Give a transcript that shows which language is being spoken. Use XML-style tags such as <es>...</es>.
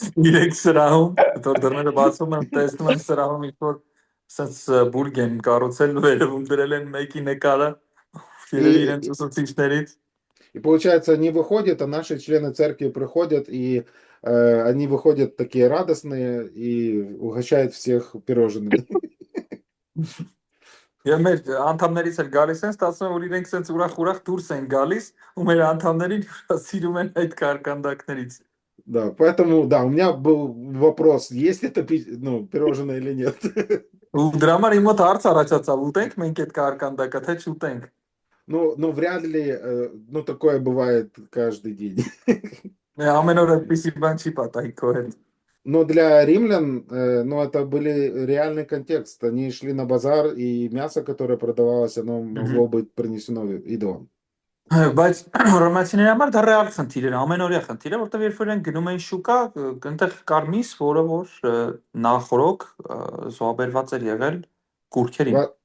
<hy>Իրենք սրահում, դռները բացում են, տեսնում են սրահում ինչ-որ սենց բուրգ են կառուցել, վերևում դրել են մեկի նկարը, իրենց ուսուցիչներից։</hy> <ru>И получается, они выходят, а наши члены церкви приходят, и они выходят такие радостные и угощают всех пирожными.</ru> <hy>Եվ մեր անդամներից էլ գալիս են, ստացվում է, որ իրենք սենց ուրախ դուրս են գալիս, ու մեր անդամներին հյուրասիրում են այդ կարկանդակներից։</hy> <ru>Да, поэтому, да, у меня был вопрос, есть это ну, пирожное или нет.</ru> <hy>Ու դրա համար իմ մոտ հարց առաջացավ, ուտենք մենք այդ կարկանդակը, թե չուտենք։</hy> <ru>Ну, вряд ли, ну, такое бывает каждый день.</ru> <hy>Ամեն օր այդպիսի բան չի պատահի քո հետ։</hy> <ru>Но для римлян, ну, это были реальный контекст. Они шли на базар, и мясо, которое продавалось, оно могло быть принесено идолам.</ru> <hy>Բայց ռոմացիների համար դա ռեալ խնդիր էր, ամենօրյա խնդիր է, որտեղ երբ որ են գնում էին շուկա, այնտեղ կար միս, որը որ նախորոք զոհաբերված էր եղել կուրքերին։</hy>